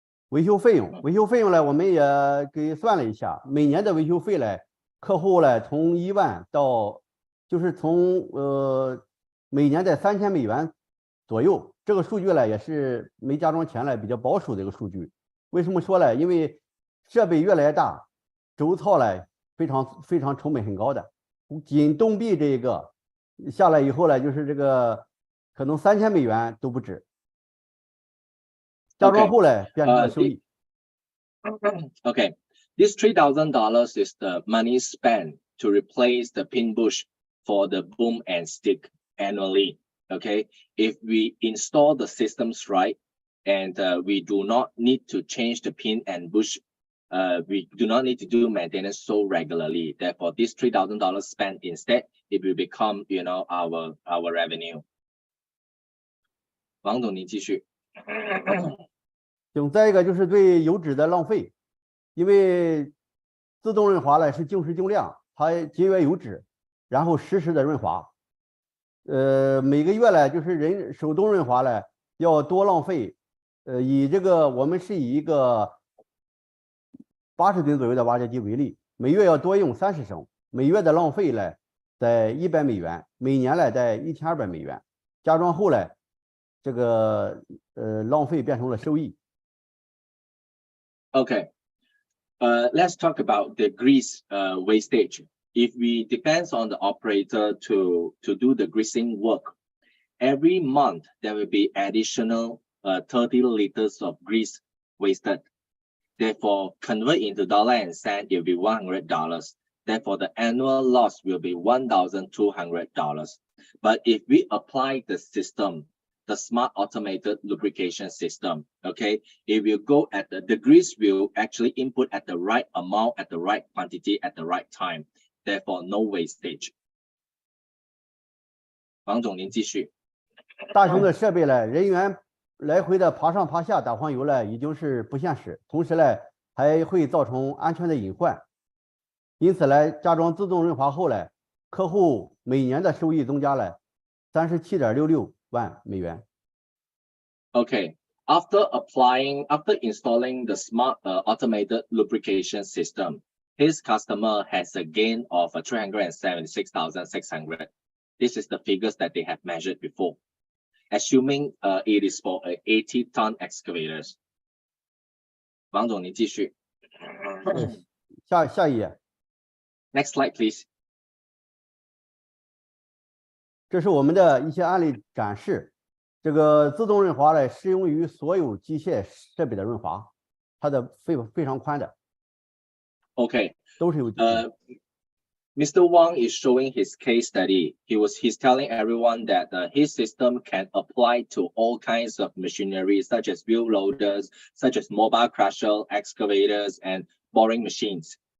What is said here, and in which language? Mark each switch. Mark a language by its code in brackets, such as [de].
[zh] 维修费用呢，我们也给算了一下，每年的维修费呢，客户呢从1万到，就是从每年在3000美元左右，这个数据呢也是没加装前呢比较保守的一个数据。为什么说呢？因为设备越来越大，轴操呢非常成本很高的，仅动臂这一个下来以后呢，就是这个可能3000美元都不止。加装后呢变成了收益。 [en] Okay, this $3,000 is the money spent to replace the pin bush for the boom and stick annually. Okay, if we install the systems right, and we do not need to change the pin and bush, we do not need to do maintenance so regularly. Therefore, this $3,000 spent instead, it will become, you know, our revenue. [zh] 王总，您继续。再一个就是对油脂的浪费，因为自动润滑呢是静时静量，它节约油脂，然后实时的润滑。每个月呢就是人手动润滑呢要多浪费，以这个我们是以一个80吨左右的挖掘机为例，每月要多用30升，每月的浪费呢在100美元，每年呢在1200美元。加装后呢，这个浪费变成了收益。 [en] Okay, let's talk about the grease wastage. If we depends on the operator to do the greasing work, every month there will be additional 30 liters of grease wasted. Therefore, convert into dollar and cent, it will be $100. Therefore, the annual loss will be $1,200. But if we apply the system, the smart automated lubrication system, okay, it will go at the grease will actually input at the right amount, at the right quantity, at the right time. Therefore, no wastage. [zh] 王总，您继续。大型的设备呢，人员来回的爬上爬下打换油呢，已经是不现实，同时呢，还会造成安全的隐患。因此呢，加装自动润滑后呢，客户每年的收益增加了37.66万美元。 [en] Okay, after installing the smart automated lubrication system, his customer has a gain of 376,600. This is the figures that they have measured before, assuming it is for 80-ton excavators. [zh] 王总，您继续。下一页。 [en] Next slide, please. [zh] 这是我们的一些案例展示。这个自动润滑呢，适用于所有机械设备的润滑，它的非常宽的。 [en] Okay. [zh] 都是有。 [en] Mr. Wang is showing his case study. He's telling everyone that his system can apply to all kinds of machinery, such as wheel loaders, such as mobile crusher, excavators, and boring machines.